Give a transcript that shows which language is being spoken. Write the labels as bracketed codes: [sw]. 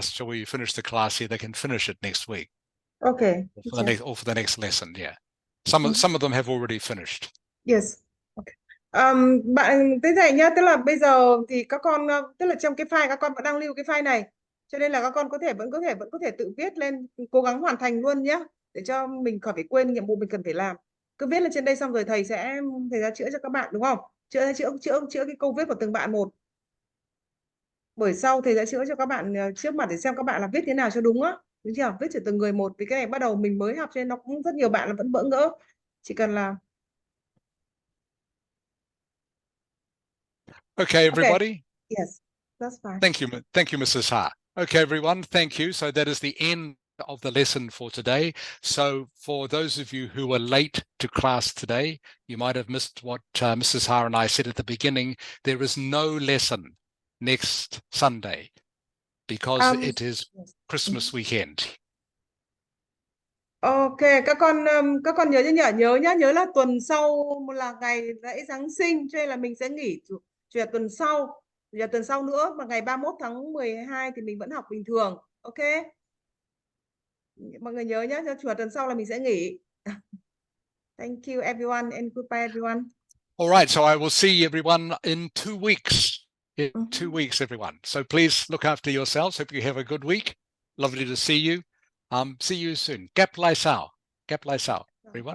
[en] Shall we finish the class here? They can finish it next week. Okay. Or for the next lesson, yeah. Some of them have already finished. Yes. Okay. [vi] Bạn thế này nhá, tức là bây giờ thì các con tức là trong cái file các con vẫn đang lưu cái file này, cho nên là các con vẫn có thể tự viết lên, cố gắng hoàn thành luôn nhé, để cho mình khỏi phải quên nhiệm vụ mình cần phải làm. Cứ viết lên trên đây xong rồi thầy sẽ chữa cho các bạn, đúng không? Chữa cái câu viết của từng bạn một. Buổi sau thầy sẽ chữa cho các bạn trước mặt để xem các bạn là viết thế nào cho đúng á, đúng chưa? Viết cho từng người một, vì cái này bắt đầu mình mới học cho nên nó cũng rất nhiều bạn là vẫn bỡ ngỡ. Chỉ cần là [en] Okay, everybody. Yes, that's fine. Thank you, Mrs. Ha. Okay, everyone, thank you. So that is the end of the lesson for today. So for those of you who were late to class today, you might have missed what Mrs. Ha and I said at the beginning. There is no lesson next Sunday because it is Christmas weekend. [vi] Ok, các con nhớ nhớ là tuần sau là ngày lễ Giáng sinh, cho nên là mình sẽ nghỉ chủ nhật tuần sau. Chủ nhật tuần sau nữa, mà ngày 31 tháng 12 thì mình vẫn học bình thường. Ok. Mọi người nhớ nhé, chủ nhật tuần sau là mình sẽ nghỉ. [en] Thank you everyone and goodbye everyone. All right, so I will see everyone in 2 weeks. In 2 weeks, everyone. So please look after yourselves. Hope you have a good week. Lovely to see you. See you soon. [vi] Gap Lai Sao, [en] everyone.